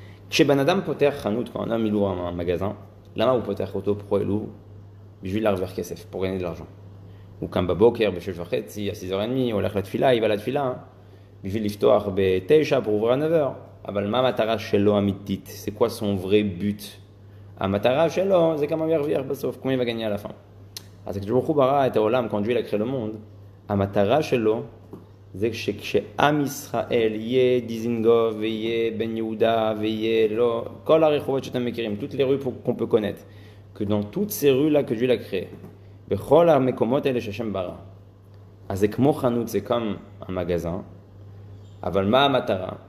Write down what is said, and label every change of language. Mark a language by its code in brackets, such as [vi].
[he] כשבן אדם פותח חנות, [fr] quand un homme il ouvre un magasin, [he] למה הוא פותח אותו? [fr] pourquoi il ouvre? [he] בשביל להרוויח כסף, [fr] pour gagner de l'argent. [he] הוא קם בבוקר ב-6:30, à 6h30, הוא הולך לתפילה, il va לתפילה, בשביל לפתוח ב-9 [fr] pour ouvrir à 9h. [he] אבל מה המטרה שלו אמיתית? [fr] c'est quoi son vrai but? [he] המטרה שלו זה כמה הוא ירוויח בסוף, כמה הוא יגני על הפעם. אז כשברוך הוא ברא את העולם, [fr] quand Dieu il a créé le monde, [he] המטרה שלו זה שכשעם ישראל יהיה דיזינגוף ויהיה בן יהודה ויהיה לא, כל הרחובות שאתם מכירים, [fr] toutes les rues qu'on peut connaître, que dans toutes ces rues là que Dieu l'a créé, [he] בכל המקומות האלה שהשם ברא, אז זה כמו חנות, [fr] c'est comme un magasin, [he] אבל מה המטרה?